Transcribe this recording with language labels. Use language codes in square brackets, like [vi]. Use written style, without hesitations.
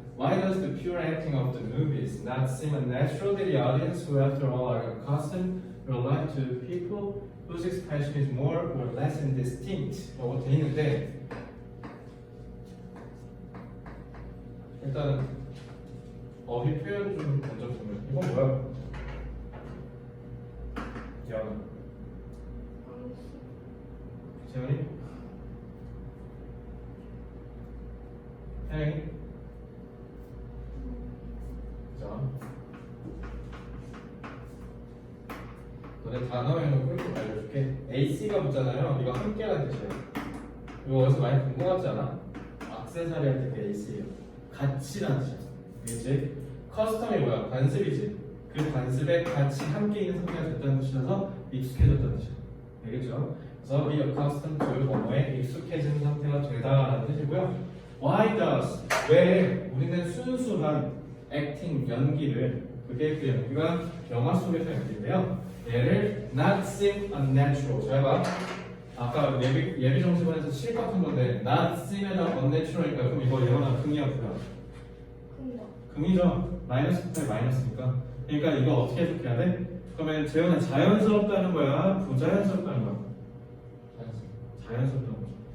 [en] Why does the pure acting of the movies not seem unnatural to the audience who, after all, are accustomed to relate to people whose expression is more or less indistinct? [ko] 라고 돼 있는데 일단 어휘 표현 좀 먼저 보면 이건 뭐야? 야, 재현이? 혜영이? 자, 너네 단어에는 꿀팁 알려줄게. AC가 붙잖아요. 이거 함께라는 뜻이에요. 이거 어디서 많이 본 거 같지 않아? 액세서리 할 때 AC예요. 가치라는 뜻이야. 알겠지? 커스텀이 뭐야? 관습이지. 그 관습에 같이 함께 있는 상태가 됐다는 뜻이라서 익숙해졌다는 뜻이야. 알겠죠? 그래서 [en] be accustomed to [ko] 언어에 익숙해진 상태가 되다라는 뜻이고요. [en] Why does? [ko] 왜 우리는 순수한 acting 연기를 그게 그 연기가 영화 속에서 연기인데요. [en] 얘를 not seem unnatural. [ko] 잘 봐. 아까 예비 정시반에서 실컷한 건데 [en] not seem [ko] 에다 unnatural이니까 그럼 이거 예원아 긍이야 부야? 근데 긍이죠. 마이너스 분의 마이너스니까. 그러니까 이거 어떻게 해석해야 돼? 그러면 재현은 자연스럽다는 거야? 부자연스럽다는 거야? 자연스럽다는 거죠.